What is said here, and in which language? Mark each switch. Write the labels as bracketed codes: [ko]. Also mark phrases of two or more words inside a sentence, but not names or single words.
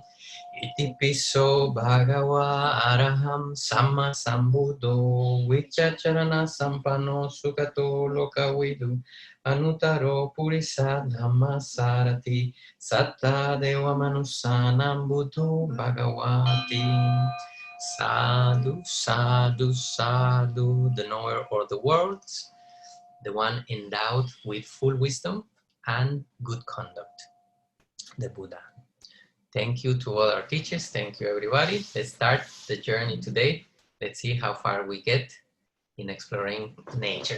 [pi] Iti piso bhagava araham sama sambuddho vichacharana sampano sukato lokavidu anutaro purisa dhamma sarati satta deva manusanam buddho bhagavati. Sadhu, sadhu, sadhu, [en] the knower of the worlds, the one endowed with full wisdom and good conduct, the Buddha. Thank you to all our teachers. Thank you, everybody. Let's start the journey today. Let's see how far we get in exploring nature.